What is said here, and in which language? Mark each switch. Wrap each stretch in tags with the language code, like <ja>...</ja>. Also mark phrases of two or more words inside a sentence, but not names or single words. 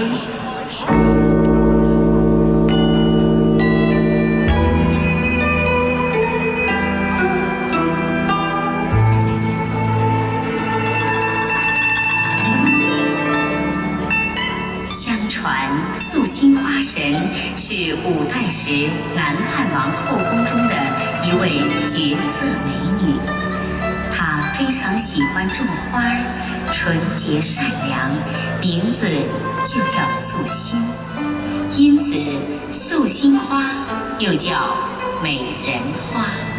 <zh>相傳素心花神是五代時南漢王後宮中的一位絕色美女，她非常喜歡種花，純潔善良，名字就叫素心，因此素心花又叫美人花。</zh>